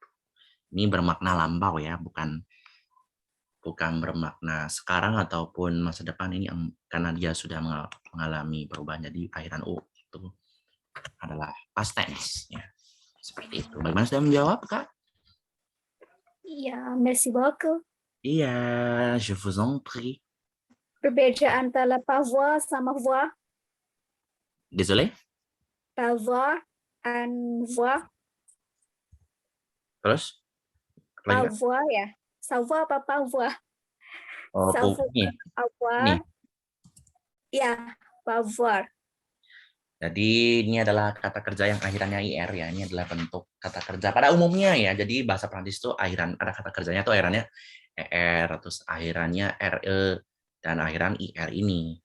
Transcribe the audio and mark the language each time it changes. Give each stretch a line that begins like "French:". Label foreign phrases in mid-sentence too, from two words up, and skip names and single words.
Indonesian: Ini bermakna lampau ya, bukan bermakna sekarang ataupun masa depan ini karena dia sudah mengalami perubahan jadi akhiran u itu adalah
English: past tense
Indonesian: ya. Seperti itu. Bagaimana sudah menjawab, Kak? Iya,
French: merci beaucoup.
Indonesian: Iya,
French: je vous en prie.
Indonesian: Perbedaan antara parvois sama voix.
French: Désolé. Parvois and voix.
Indonesian: Terus? Parvois ya. Savoir apa parvois? Oh,
French: Savoir.
Indonesian: ini. Ya, parvois. Jadi ini adalah kata kerja yang akhirannya IR ya. Ini adalah bentuk kata kerja pada umumnya ya. Jadi bahasa Prancis itu akhiran ada kata kerjanya tuh akhirannya ER, terus akhirannya RE dan akhiran IR ini.